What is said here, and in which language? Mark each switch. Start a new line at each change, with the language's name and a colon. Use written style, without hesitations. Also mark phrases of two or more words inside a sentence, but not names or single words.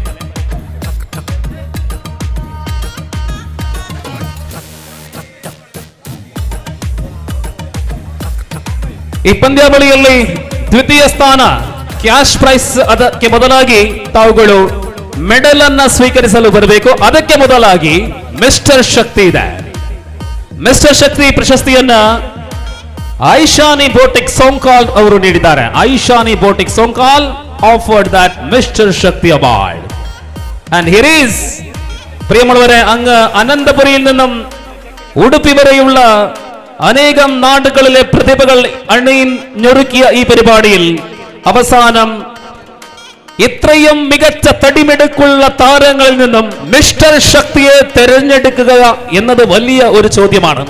Kannada: ಈ ಪಂದ್ಯಾವಳಿಯಲ್ಲಿ ದ್ವಿತೀಯ ಸ್ಥಾನ
English: cash prize,
Kannada: ಅದಕ್ಕೆ ಮೊದಲಾಗಿ ತಾವುಗಳು ಮೆಡಲ್ ಅನ್ನ ಸ್ವೀಕರಿಸಲು ಬರಬೇಕು. ಅದಕ್ಕೆ ಮೊದಲಾಗಿ ಮಿಸ್ಟರ್ ಶಕ್ತಿ ಇದೆ. ಮಿಸ್ಟರ್ ಶಕ್ತಿ ಪ್ರಶಸ್ತಿಯನ್ನ ಐಶಾನಿ ಬೋಟಿಕ್ ಸೋಂಕಾಲ್ ಅವರು ನೀಡಿದ್ದಾರೆ.
English: ಐಶಾನಿ ಬೋಟಿಕ್ ಸೋಂಕಾಲ್ offered that Mister Shakti award. and here is
Malayalam: പ്രിയമുള്ളവരെ, അങ്ങ് അനന്തപുരിയിൽ നിന്നും ഉടുപ്പി വരെയുള്ള അനേകം നാടുകളിലെ പ്രതിഭകൾ അണിഞ്ഞൊരുക്കിയ ഈ പരിപാടിയിൽ അവസാനം ഇത്രയും മികച്ച തടിമിടുക്കുള്ള താരങ്ങളിൽ നിന്നും മിസ്റ്റർ ശക്തിയെ തെരഞ്ഞെടുക്കുക എന്നത് വലിയ ഒരു ചോദ്യമാണ്.